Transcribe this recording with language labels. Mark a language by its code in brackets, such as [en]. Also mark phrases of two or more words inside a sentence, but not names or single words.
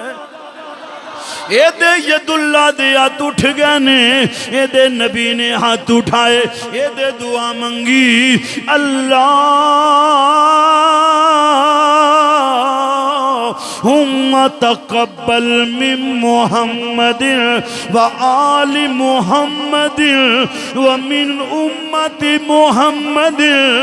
[pa] اے یداللہ دے ہتھ اٹھ گئے نے، اے نبی نے ہتھ اٹھائے، اے دعا منگی [ar] اللهم تقبل من محمد وآل محمد ومن أمة محمد.